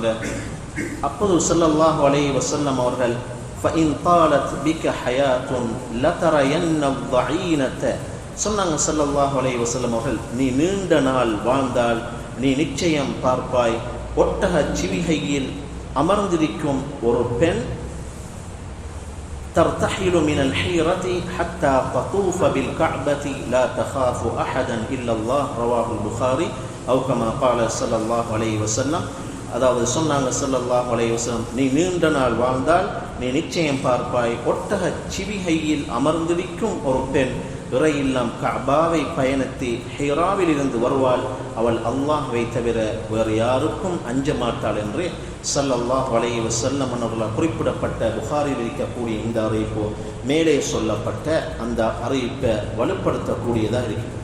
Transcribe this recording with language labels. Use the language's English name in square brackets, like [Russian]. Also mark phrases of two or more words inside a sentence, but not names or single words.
[Arabic] அப்போது صلى الله عليه وسلم அவர்கள், فإن طالت بك حياة لترين الظعينة, சொன்னாங்க صلى الله عليه وسلم [Tamil] அவர்கள், நீ நீண்ட நாள் வாழ்ந்தால் நீ நிச்சயம் பார்ப்பாய், ஒட்டக சிவிகையில் அமர்ந்திருக்கும் ஒரு பெண் [Arabic] ترتحل من الحيرة حتى تطوف بالكعبة لا تخاف أحدا إلا الله رواه البخاري أو كما قال صلى الله عليه وسلم. [Tamil] அதாவது சொன்னாங்க [Arabic] صلى الله عليه وسلم, [Tamil] நீ நீண்ட நாள் வாழ்ந்தால் நீ நிச்சயம் பார்ப்பாய், ஒட்டக சிவிகையில் அமர்ந்திருக்கும் ஒரு பெண் இறையில்லாம் கஅபாவை பயணித்து ஹிராவில் இருந்து வருவாள், அவள் அல்லாஹ்வை தவிர வேறு யாருக்கும் அஞ்ச மாட்டாள் என்று [Arabic] صلى الله عليه وسلم [Tamil] அவர்களால் குறிப்பிடப்பட்ட புகாரில் இருக்கக்கூடிய இந்த அறிவிப்பு மேலே சொல்லப்பட்ட அந்த அறிவிப்பை வலுப்படுத்தக்கூடியதாக இருக்கிறது.